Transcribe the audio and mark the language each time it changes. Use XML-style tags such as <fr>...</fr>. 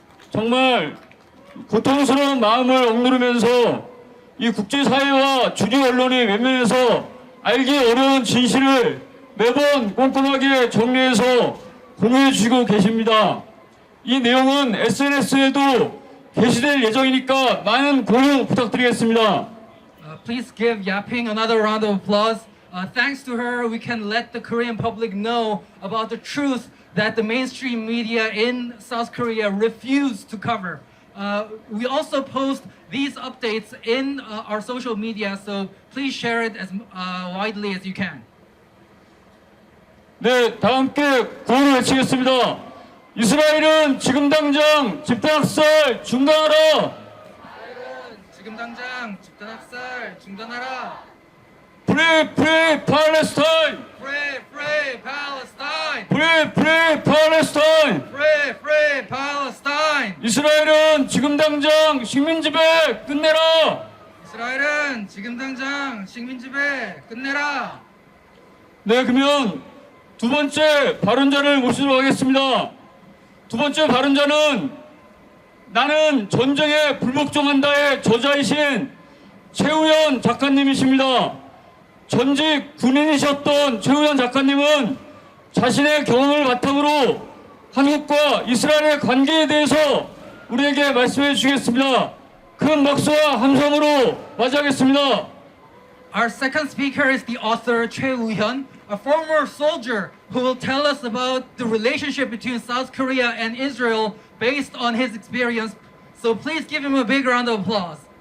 <ko>정말 고통스러운 마음을 억누르면서 이 국제사회와 주류 언론이 외면해서 알기 어려운 진실을 매번 꼼꼼하게 정리해서 공유해 주시고 계십니다. 이 내용은 SNS에도 게시될 예정이니까 많은 공유 부탁드리겠습니다.</ko> <en>Please give Yaping another round of applause. Thanks to her, we can let the Korean public know about the truth that the mainstream media in South Korea refuse to cover. We also post these updates in our social media, so please share it as widely as you can.</en> <ko>네, 다 함께 구호를 외치겠습니다. 이스라엘은 지금 당장 집단학살 중단하라. 지금 당장 집단학살 중단하라.</ko> <en>Free, free Palestine. Free, free Palestine. Free, free Palestine. Free, free Palestine.</en> <ko>이스라엘은 지금 당장 식민지배 끝내라. 이스라엘은 지금 당장 식민지배 끝내라. 네, 그러면 두 번째 발언자를 모시도록 하겠습니다. 두 번째 발언자는 나는 전쟁에 불복종한다의 저자이신 최우현 작가님이십니다. 전직 군인이셨던 최우현 작가님은 자신의 경험을 바탕으로 한국과 이스라엘의 관계에 대해서 우리에게 말씀해 주시겠습니다. 큰 박수와 함성으로 맞이하겠습니다.</ko> <en>Our second speaker is the author Choi Woo-hyun, a former soldier who will tell us about the relationship between South Korea and Israel based on his experience. So please give him a big round of applause.</en>